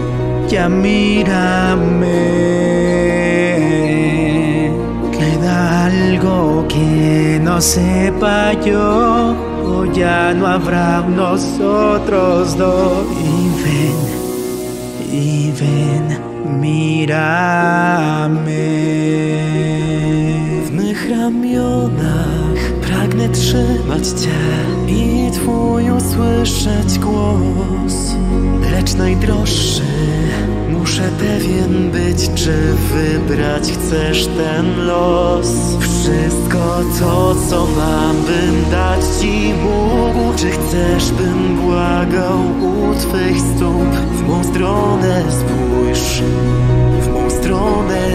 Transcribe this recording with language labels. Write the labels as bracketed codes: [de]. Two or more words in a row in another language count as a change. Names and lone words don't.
[es] queda algo que no sepa yo o ya no habrá nosotros dos y ven mírame [pl] w mych ramionach pragnę trzymać Cię i Twój usłyszeć głos lecz najdroższy muszę pewien być czy wybrać chcesz ten los wszystko to co mam bym dać Ci mógł czy chcesz bym błagał u Twych stóp w mą stronę spójrz w mą stronę